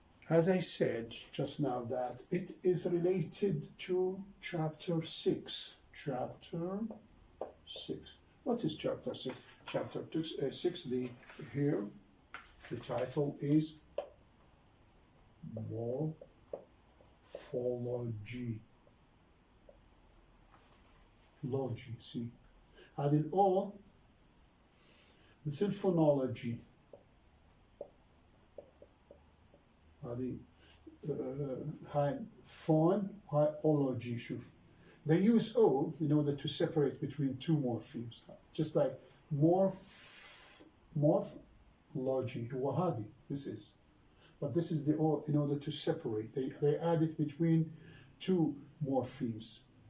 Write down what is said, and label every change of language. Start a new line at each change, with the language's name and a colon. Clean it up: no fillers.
English: as I said just now, that it is related to chapter 6. Chapter 6. What is chapter 6? Chapter 6, here, the title is Morphology. Logy, see.
Arabic: هذه الأو مثل phonology. هذه هاي phone, هاي ology. شوف.
English: They use O in order to separate between two morphemes. Just like morphology.
Arabic: هو هذه.
English: This is. But this is the O in order to separate. They add it between two morphemes.